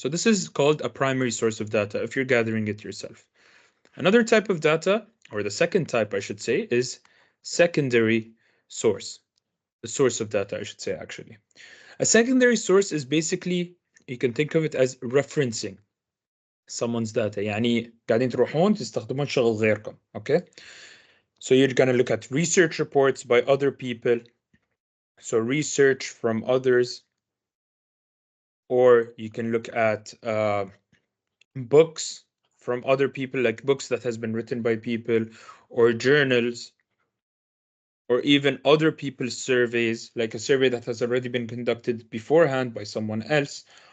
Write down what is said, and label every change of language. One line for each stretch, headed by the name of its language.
English: So this is called a primary source of data if you're gathering it yourself. Another type of data, or the second type, I should say, is secondary source. The source of data, I should say, actually. A secondary source is basically, you can think of it as referencing someone's data.
Arabic: يعني قاعدين تروحون تستخدمون شغل غيركم.
English: Okay? So you're going to look at research reports by other people. So research from others. Or you can look at books from other people, like books that has been written by people, or journals, or even other people's surveys, like a survey that has already been conducted beforehand by someone else.